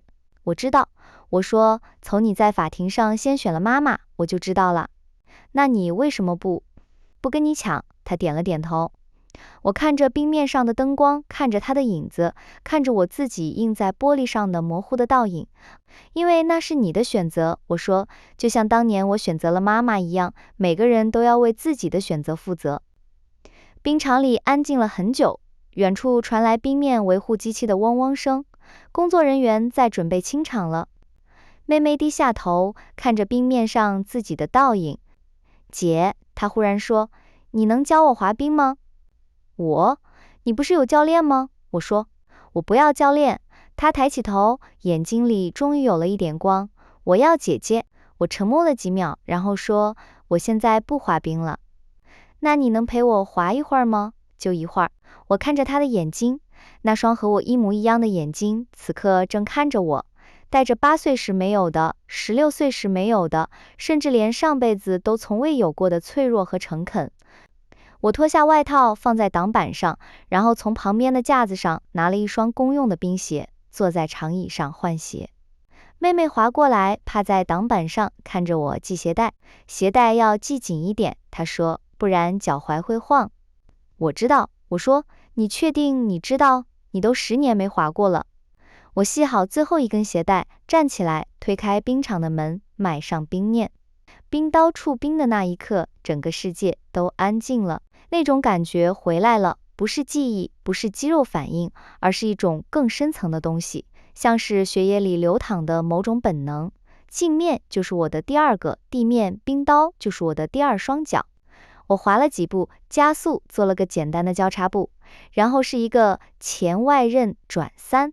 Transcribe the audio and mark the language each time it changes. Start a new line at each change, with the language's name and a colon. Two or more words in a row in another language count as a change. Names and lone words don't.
Chinese: 我知道，我說，從你在法庭上先選了媽媽，我就知道了。那你為什麼不跟你搶？她點了點頭。我看着冰面上的燈光，看着她的影子，看着我自己映在玻璃上的模糊的倒影。因為那是你的選擇，我說，就像當年我選擇了媽媽一樣，每個人都要為自己的選擇負責。冰場裡安靜了很久，遠處傳來冰面維護機器的嗡嗡聲，工作人員在準備清場了。妹妹低下頭，看着冰面上自己的倒影。姐，她忽然說，你能教我滑冰嗎？你不是有教練嗎？我說，我不要教練。她抬起頭，眼睛裡終於有了一點光。我要姐姐。我沉默了幾秒，然後說，我現在不滑冰了。那你能陪我滑一會兒嗎？就一會兒。我看着她的眼睛，那雙和我一模一樣的眼睛，此刻正看着我，帶着8歲時沒有的，16歲時沒有的，甚至連上輩子都從未有過的脆弱和誠懇。我脫下外套放在擋板上，然後從旁邊的架子上拿了一雙公用的冰鞋，坐在長椅上換鞋。妹妹滑過來，趴在擋板上看着我繫鞋帶，鞋帶要繫緊一點，她說，不然腳踝會晃。我知道，我說，你確定你知道？你都10年沒滑過了。我繫好最後一根鞋帶，站起來，推開冰場的門，邁上冰面。冰刀觸冰的那一刻，整個世界都安靜了。那種感覺回來了，不是記憶，不是肌肉反應，而是一種更深層的東西，像是血液裡流淌的某種本能。鏡面就是我的第二個地面，冰刀就是我的第二雙腳。我滑了幾步，加速做了個簡單的交叉步，然後是一個前外刃轉3。